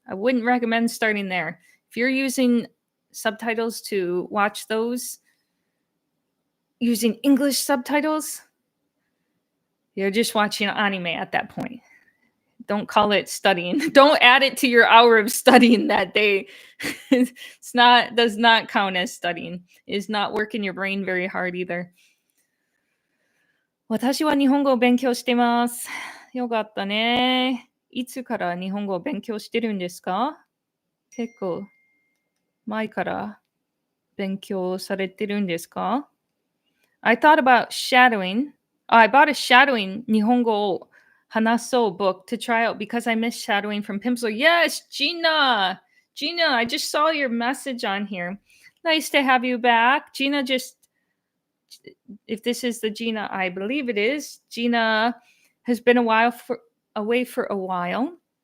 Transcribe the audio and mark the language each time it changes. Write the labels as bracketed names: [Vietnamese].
[English] I wouldn't recommend starting there. If you're using subtitles to watch those, using English subtitles, you're just watching anime at that point. Don't call it studying. Don't add it to your hour of studying that day. Does not count as studying. It is not working your brain very hard either. [Japanese] 私は日本語を勉強してます。よかったね。いつから日本語を勉強してるんですか？結構前から勉強されてるんですか？ [English] I thought about shadowing. I bought a shadowing 日本語を話そう book to try out because I missed shadowing from Pimsleur. Yes, Gina! Gina, I just saw your message on here. Nice to have you back. Gina if this is the Gina I believe it is, Gina has been away for a while.